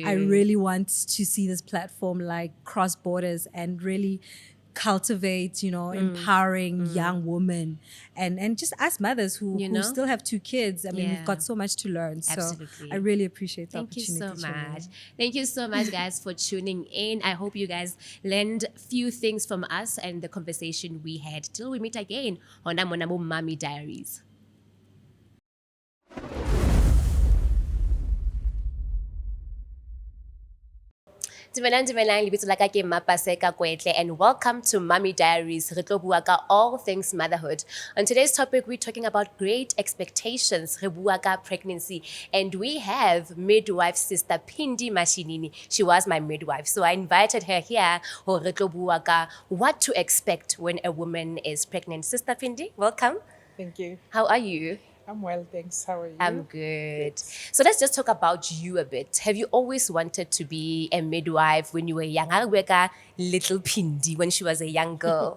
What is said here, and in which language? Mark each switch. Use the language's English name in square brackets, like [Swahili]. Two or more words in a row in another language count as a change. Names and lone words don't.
[English] I really want to see this platform like cross borders and really cultivate, empowering young women and just us mothers who still have 2 kids. I mean, we've got so much to learn. Absolutely. So I really appreciate the Thank you opportunity. so much. Thank you so much, guys, for tuning in. I hope you guys learned few things from us and the conversation we had. Till we meet again on Namonamu Mommy Diaries. [Southern Sotho] Dumelang, lebitso la ka ke Mapaseka Koetle, [English] and welcome to Mommy Diaries. [Southern Sotho] Re tlo bua ka [English] all things motherhood. On today's topic, we're talking about great expectations. [Southern Sotho] Re bua ka [English] pregnancy, and we have midwife sister Phindi Mashinini. She was my midwife, so I invited her here. [Southern Sotho] Re tlo bua ka [English] what to expect when a woman is pregnant. Sister Phindi, welcome. Thank you. How are you? I'm well, thanks. How are you? I'm good. So let's just talk about you a bit. Have you always wanted to be a midwife when you were young? I weka little Phindi when she was a young girl.